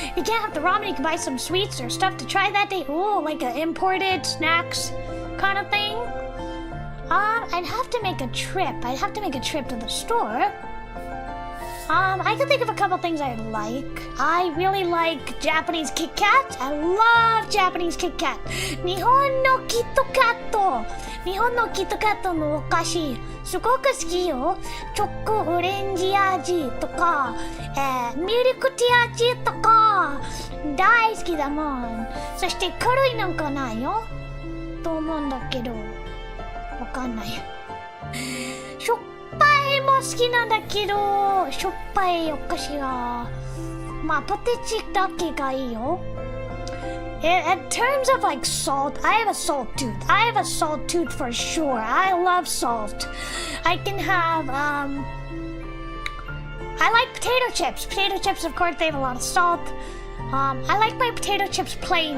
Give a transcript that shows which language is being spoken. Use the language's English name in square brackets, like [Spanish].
[English] You can't have the ramen. You can buy some sweets or stuff to try that day. Ooh, like an imported snacks kind of thing. I'd have to make a trip. I'd have to make a trip to the store. I can think of a couple things I like. I really like Japanese Kit Kat. I love Japanese Kit Kat. [Japanese] 日本のキットカット。日本のキットカットのお菓子、すごく好きよ。チョコオレンジ味とか、ミルクティー味とか、大好きだもん。そして軽いなんかないよ。と思うんだけど。わかんない。しょっぱいも好きなんだけど、しょっぱいお菓子が、まあポテチだけがいいよ。 [English] In terms of like salt, I have a salt tooth. I have a salt tooth for sure. I love salt. I can have, I like potato chips. Potato chips, of course, they have a lot of salt. I like my potato chips plain.